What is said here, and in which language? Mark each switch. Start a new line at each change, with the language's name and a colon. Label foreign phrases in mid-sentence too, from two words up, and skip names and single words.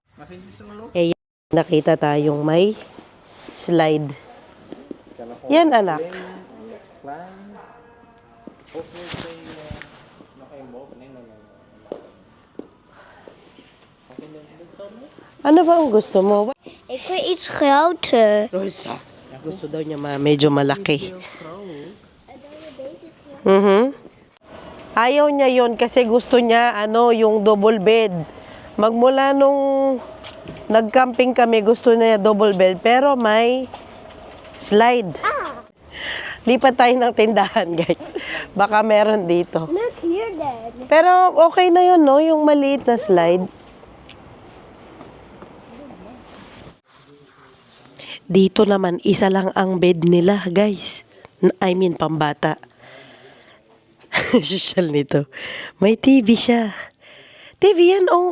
Filipino: Eh, nakita tayong may slide. Yan, anak. Ano ba ang gusto mo?
Dutch: Ik wil iets groter. Rosa.
Filipino: Gusto daw niya medyo malaki. Ayaw niya yon kasi gusto niya yung double bed. Magmula nung nag-camping kami, gusto niya double bed pero may slide. Lipat tayo ng tindahan, guys. Baka meron dito.
English: Look here, Dad.
Filipino: Pero okay na yun, no? Yung maliit na slide. Dito naman, isa lang ang bed nila, guys.
English: I mean,
Filipino: pambata. Social nito. May TV siya. TV yan,